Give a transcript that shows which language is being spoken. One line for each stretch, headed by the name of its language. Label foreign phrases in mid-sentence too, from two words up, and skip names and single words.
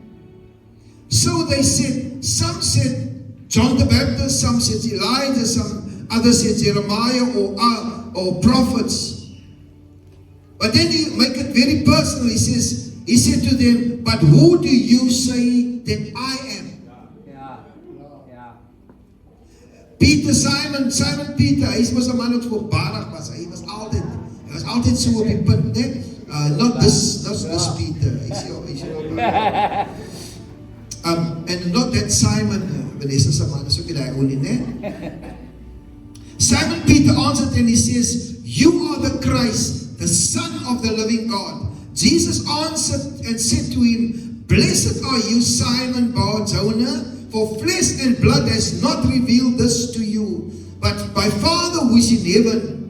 English: So they said, some said John the Baptist, some said Elijah, some others said Jeremiah or prophets. But then he make it very personal. He said to them, but who do you say that I am? Peter, Simon Peter,
Afrikaans: hy was 'n man wat voorbarig was. Hy was altyd so op die punt, né?
English: Not this Peter. And not that Simon,
Afrikaans: Vanessa se man is ook nie daai ou nie, né?
English: Simon Peter answered and he says, you are the Christ, the Son of the living God. Jesus answered and said to him, blessed are you, Simon Bar-Jonah, for flesh and blood has not revealed this to you, but my Father who is in heaven.